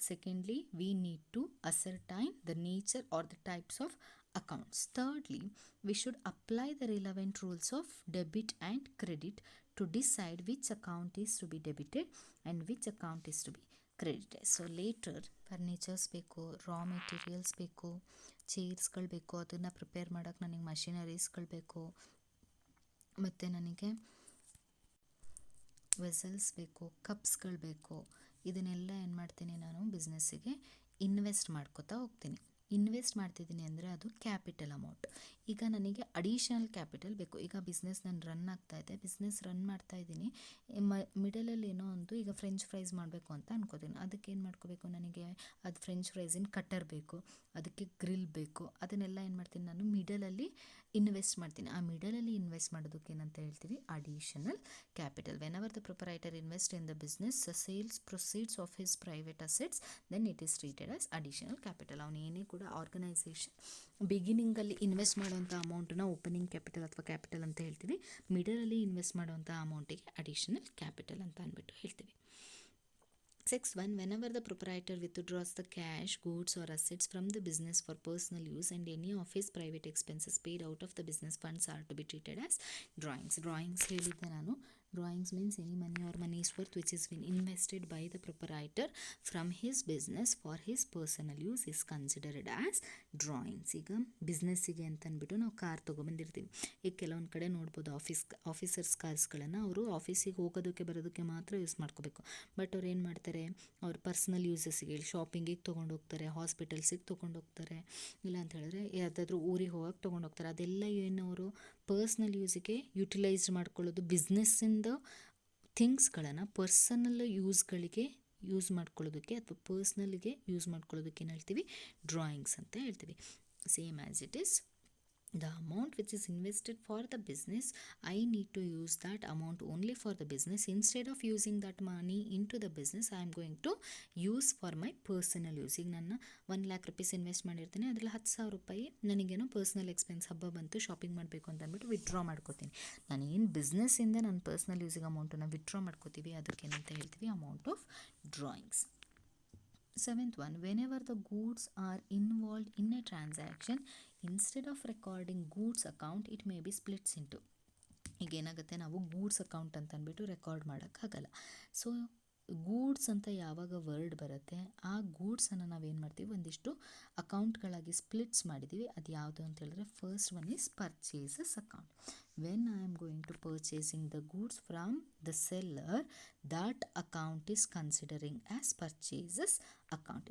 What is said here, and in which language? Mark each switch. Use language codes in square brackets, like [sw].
[en] Secondly, we need to ascertain the nature or the types of accounts. Thirdly, we should apply the relevant rules of debit and credit to decide which account is to be debited and which account is to be credited. So later [kn] furnitures ಬೇಕು, raw materials ಬೇಕು, ಚೇರ್ಸ್ಗಳು ಬೇಕು, ಅದನ್ನು prepare ಮಾಡೋಕ್ಕೆ ನನಗೆ ಮಷಿನರೀಸ್ಗಳು ಬೇಕು, ಮತ್ತು ನನಗೆ vessels ಬೇಕು, ಕಪ್ಸ್ಗಳು ಬೇಕು. ಇದನ್ನೆಲ್ಲ ಏನು ಮಾಡ್ತೀನಿ, ನಾನು ಬಿಸ್ನೆಸ್ಸಿಗೆ ಇನ್ವೆಸ್ಟ್ ಮಾಡ್ಕೋತಾ ಹೋಗ್ತೀನಿ. ಇನ್ವೆಸ್ಟ್ ಮಾಡ್ತಿದ್ದೀನಿ ಅಂದರೆ ಅದು ಕ್ಯಾಪಿಟಲ್ ಅಮೌಂಟ್. ಈಗ ನನಗೆ ಅಡಿಷನಲ್ ಕ್ಯಾಪಿಟಲ್ ಬೇಕು. ಈಗ ಬಿಸ್ನೆಸ್ ನಾನು ರನ್ ಆಗ್ತಾಯಿದೆ, ಬಿಸ್ನೆಸ್ ರನ್ ಮಾಡ್ತಾಯಿದ್ದೀನಿ, ಮಿಡಲಲ್ಲಿ ಏನೋ ಒಂದು, ಈಗ ಫ್ರೆಂಚ್ ಫ್ರೈಸ್ ಮಾಡಬೇಕು ಅಂತ ಅನ್ಕೋತೀನಿ. ಅದಕ್ಕೆ ಏನು ಮಾಡ್ಕೋಬೇಕು, ನನಗೆ ಅದು ಫ್ರೆಂಚ್ ಫ್ರೈಸಿನ ಕಟ್ಟರ್ ಬೇಕು, ಅದಕ್ಕೆ ಗ್ರಿಲ್ ಬೇಕು. ಅದನ್ನೆಲ್ಲ ಏನು ಮಾಡ್ತೀನಿ, ನಾನು ಮಿಡಲಲ್ಲಿ ಇನ್ವೆಸ್ಟ್ ಮಾಡ್ತೀನಿ. ಆ ಮಿಡಲಲ್ಲಿ ಇನ್ವೆಸ್ಟ್ ಮಾಡೋದಕ್ಕೆ ಏನಂತ ಹೇಳ್ತೀವಿ, additional capital. [en] Whenever the proprietor invest in the business sales proceeds of his private assets, then it is treated as additional capital. [kn] ಅವನು ಏನೇ ಕೂಡ ಆರ್ಗನೈಸೇಷನ್ ಬಿಗಿನಿಂಗಲ್ಲಿ ಇನ್ವೆಸ್ಟ್ ಮಾಡುವಂಥ ಅಮೌಂಟನ್ನ ಓಪನಿಂಗ್ ಕ್ಯಾಪಿಟಲ್ ಅಥವಾ ಕ್ಯಾಪಿಟಲ್ ಅಂತ ಹೇಳ್ತೀವಿ. ಮಿಡಲಲ್ಲಿ ಇನ್ವೆಸ್ಟ್ ಮಾಡುವಂಥ ಅಮೌಂಟಿಗೆ ಅಡಿಷನಲ್ ಕ್ಯಾಪಿಟಲ್ ಅಂತ ಅಂದ್ಬಿಟ್ಟು ಹೇಳ್ತೀವಿ. [en] 6. Whenever the proprietor withdraws the cash, goods or assets from the business for personal use, and any of his private expenses paid out of the business funds are to be treated as drawings. [kn] Drawings ಹೇಳಿದ್ದೆ ನಾನು. [en] Drawings means any money or money's worth which has been invested by the proprietor from his business for his personal use is considered as drawings. [kn] ಈಗ ಬಿಸ್ನೆಸ್ಸಿಗೆ ಅಂತ ಅಂದ್ಬಿಟ್ಟು ನಾವು car ತೊಗೊಬಂದಿರ್ತೀವಿ. ಈಗ ಕೆಲವೊಂದು ಕಡೆ ನೋಡ್ಬೋದು, ಆಫೀಸರ್ಸ್ ಕಾರ್ಸ್ಗಳನ್ನು ಅವರು ಆಫೀಸಿಗೆ ಹೋಗೋದಕ್ಕೆ ಬರೋದಕ್ಕೆ ಮಾತ್ರ ಯೂಸ್ ಮಾಡ್ಕೋಬೇಕು. ಬಟ್ ಅವ್ರು ಏನು ಮಾಡ್ತಾರೆ, ಅವ್ರ ಪರ್ಸ್ನಲ್ ಯೂಸಸ್ಸಿಗೆ, ಶಾಪಿಂಗಿಗೆ ತೊಗೊಂಡೋಗ್ತಾರೆ, ಹಾಸ್ಪಿಟಲ್ಸಿಗೆ ತೊಗೊಂಡೋಗ್ತಾರೆ, ಇಲ್ಲ ಅಂತ ಹೇಳಿದ್ರೆ ಯಾವುದಾದ್ರೂ ಊರಿಗೆ ಹೋಗಕ್ಕೆ ತೊಗೊಂಡೋಗ್ತಾರೆ. ಅದೆಲ್ಲ ಏನು ಅವರು ಪರ್ಸ್ನಲ್ ಯೂಸಿಗೆ ಯುಟಿಲೈಸ್ ಮಾಡ್ಕೊಳ್ಳೋದು. ಬಿಸ್ನೆಸ್ಸಿಂದ ಥಿಂಗ್ಸ್ಗಳನ್ನು ಪರ್ಸನಲ್ ಯೂಸ್ಗಳಿಗೆ ಯೂಸ್ ಮಾಡ್ಕೊಳ್ಳೋದಕ್ಕೆ ಅಥವಾ ಪರ್ಸ್ನಲ್ಗೆ ಯೂಸ್ ಮಾಡ್ಕೊಳ್ಳೋದಕ್ಕೆ ಏನು ಹೇಳ್ತೀವಿ, ಡ್ರಾಯಿಂಗ್ಸ್ ಅಂತ ಹೇಳ್ತೀವಿ. [en] Same as it is the amount which is invested for the business, I need to use that amount only for the business. Instead of using that money into the business, I am going to use for my personal use. [kn] ಈಗ ನಾನು 1,00,000 invest ಮಾಡಿರ್ತೀನಿ, ಅದರಲ್ಲಿ 10,000 ರೂಪಾಯಿ ನನಗೇನೋ personal expense, ಹಬ್ಬ ಬಂತು shopping ಮಾಡಬೇಕು ಅಂತ ಅಂದ್ಬಿಟ್ಟು ವಿತ್ಡ್ರಾ ಮಾಡ್ಕೋತೀನಿ. ನಾನು ಏನು ಬಿಸ್ನೆಸ್ಸಿಂದ ನನ್ನ ಪರ್ಸ್ನಲ್ ಯೂಸಿಗೆ ಅಮೌಂಟನ್ನು ವಿತ್ಡ್ರಾ ಮಾಡ್ಕೋತೀವಿ, ಅದಕ್ಕೇನಂತ ಹೇಳ್ತೀವಿ amount of drawings. [en] Seventh one, whenever the goods are involved in a transaction, instead of recording goods account, it may be splits into. [kn] ಈಗ ಏನಾಗುತ್ತೆ, ನಾವು ಗೂಡ್ಸ್ ಅಕೌಂಟ್ ಅಂತ ಅಂದ್ಬಿಟ್ಟು ರೆಕಾರ್ಡ್ ಮಾಡೋಕ್ಕಾಗಲ್ಲ. ಸೊ ಗೂಡ್ಸ್ ಅಂತ ಯಾವಾಗ ವರ್ಡ್ ಬರುತ್ತೆ, ಆ ಗೂಡ್ಸನ್ನು ನಾವೇನು ಮಾಡ್ತೀವಿ, ಒಂದಿಷ್ಟು ಅಕೌಂಟ್ಗಳಾಗಿ ಸ್ಪ್ಲಿಟ್ಸ್ ಮಾಡಿದ್ದೀವಿ. ಅದು ಯಾವುದು ಅಂತ ಹೇಳಿದ್ರೆ, [en] First one is purchases account. When I am going to purchasing the goods from the seller, that account is considering as purchases account.